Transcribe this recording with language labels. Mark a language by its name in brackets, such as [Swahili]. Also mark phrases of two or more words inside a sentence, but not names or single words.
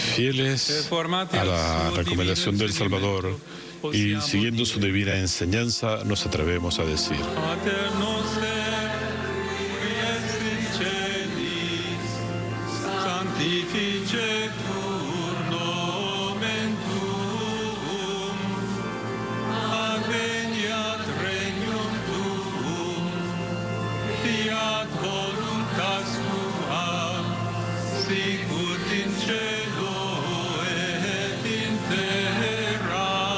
[Spanish] fieles a la recomendación del Salvador y siguiendo su divina enseñanza, nos atrevemos a decir: [Latin] Pater noster, qui es in celis, sanctificetur nomen tuum, adveniat regnum tuum, fiat voluntas tua, sicut in cielo et in terra.